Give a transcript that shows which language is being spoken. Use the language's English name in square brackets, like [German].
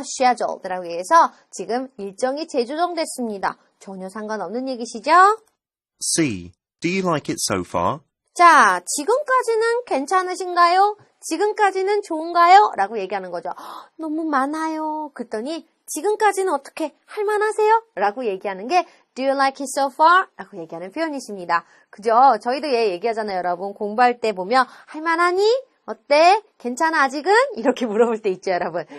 [Korean] scheduled 라고 얘기해서 지금 일정이 재조정됐습니다. 전혀 상관없는 얘기시죠? [English] C. Do you like it so far? [Korean] 자, 지금까지는 괜찮으신가요? 지금까지는 좋은가요? 라고 얘기하는 거죠. 너무 많아요. 그랬더니 지금까지는 어떻게 할만하세요? [English] 라고 얘기하는 게 Do you like it so far? [Korean] 라고 얘기하는 표현이십니다. 그죠? 저희도 얘 얘기하잖아요, 여러분. 공부할 때 보면 할만하니? 어때? 괜찮아 아직은? 이렇게 물어볼 때 있죠, 여러분.